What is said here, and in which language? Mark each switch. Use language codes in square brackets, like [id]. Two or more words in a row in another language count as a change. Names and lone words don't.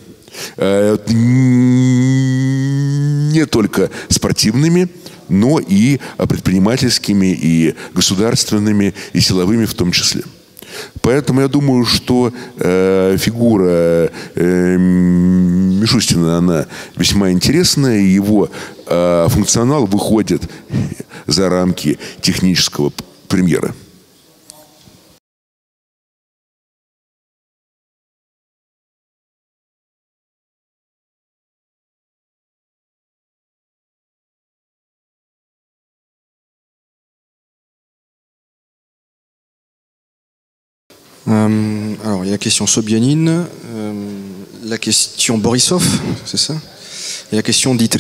[ru] Не только спортивными, но и предпринимательскими, и государственными, и силовыми в том числе. Поэтому я думаю, что фигура Мишустина, она весьма интересная, и его функционал выходит за рамки технического премьера. [fr] Alors, il y a la question Sobyanin, la question Borisov, c'est ça, et la question Dietrich.